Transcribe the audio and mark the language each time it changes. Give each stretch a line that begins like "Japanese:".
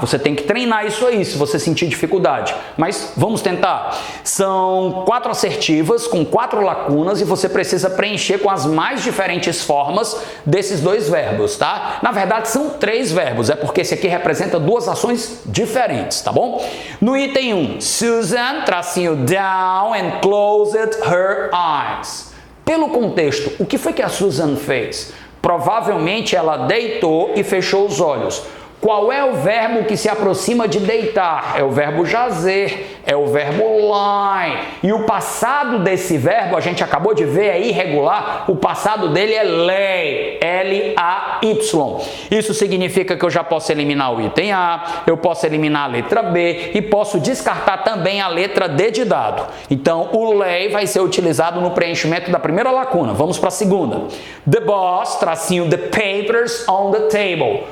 Portuguese: Você tem que treinar isso aí, se você sentir dificuldade. Mas vamos tentar. São 4 assertivas com 4 lacunas e você precisa preencher com as mais diferentes formas desses dois verbos, tá? Na verdade, são 3 verbos, é porque esse aqui representa 2 ações diferentes, tá bom? No item 1,
English: Susan, tracinho down and closed her eyes.
Portuguese: Pelo contexto, o que foi que a Susan fez? Provavelmente ela deitou e fechou os olhos. Qual é o verbo que se aproxima de deitar? É o verbo jazer, é o verbo lie. E o passado desse verbo, a gente acabou de ver, é irregular. O passado dele é lay, L-A-Y. Isso significa que eu já posso eliminar o item A, eu posso eliminar a letra B e posso descartar também a letra D de dado. Então, o lay vai ser utilizado no preenchimento da primeira lacuna. Vamos para a segunda.
English: The boss, tracinho, the papers on the table.